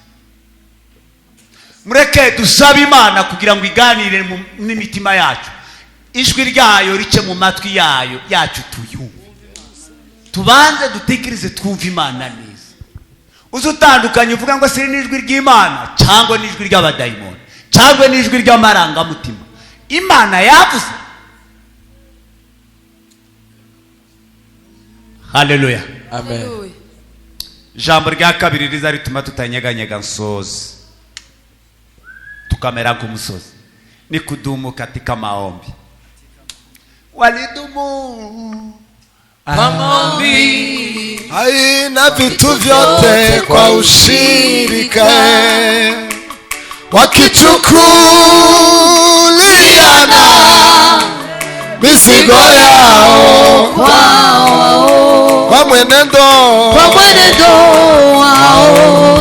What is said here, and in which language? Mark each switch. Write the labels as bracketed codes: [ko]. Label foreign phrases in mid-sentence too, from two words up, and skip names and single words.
[rw] mureke dusabe Imana kugira ngo iganire n'imitima yacu ijwi ryayo rice mu matwi yacu tuyumve tubanze dutekereze twumva Imana neza uzutandukanye uvuga ngo siri n'ijwi ry'Imana cyangwa n'ijwi ry'abadayimoni cyangwa n'ijwi ry'amarangamutima Imana yavuze haleluya amen jambo rya kabiri riza rituma tutanyeganyega nsozi tukamera nk'umusozi ni [sw] kudumu katika maombi walidumu maombi haina vitu vyote kwa ushirika wakichukuliana mizigo yao kwa mwenendo wao